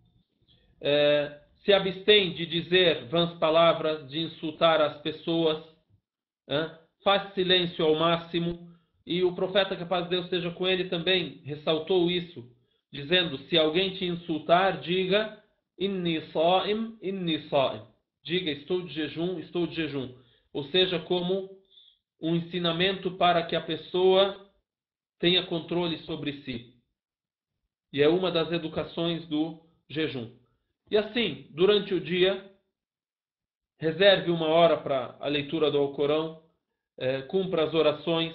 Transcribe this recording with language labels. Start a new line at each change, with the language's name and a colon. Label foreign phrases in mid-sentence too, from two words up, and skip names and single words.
Portuguese: Se abstém de dizer vãs palavras, de insultar as pessoas, faz silêncio ao máximo. E o profeta, que a paz de Deus esteja com ele, também ressaltou isso, dizendo: se alguém te insultar, diga
Arabic: إني صائم إني صائم.
Portuguese: Diga estou de jejum, estou de jejum. Ou seja, como um ensinamento para que a pessoa tenha controle sobre si. E é uma das educações do jejum. E assim, durante o dia, reserve uma hora para a leitura do Alcorão, cumpra as orações.